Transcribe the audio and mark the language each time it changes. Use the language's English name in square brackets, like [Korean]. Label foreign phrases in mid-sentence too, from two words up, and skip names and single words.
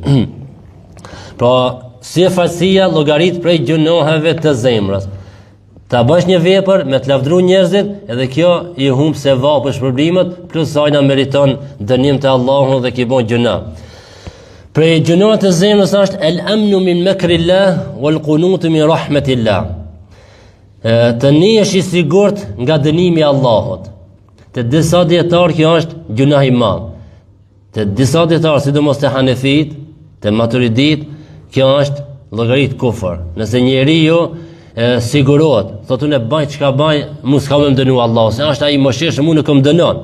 [Albanian] Pra, si e falësia llogarit prej gjunoheve të zemrës. Ta bësh një vepër me të lavdëruar njerëzit, edhe kjo i humb sevap për shpërblimet, plus ajna meriton dënim të Allahut dhe ki bën gjuna. Prej gjunohet të zemrës është [Arabic] الأمن من مكر الله والقنوط من رحمة الله. [Albanian] Të nihesh i sigurt nga dënimi i Allahut. Të disa dietar kjo është gjuna i madh. Të disa dietar, sidomos të Hanefit, të Maturidit, kjo është llogarit kufër. Nëse njeriu sigurohet, thotë unë baj çka baj, mos ka më dënu Allah, se është ai mëshirshëm, unë nuk më dënon.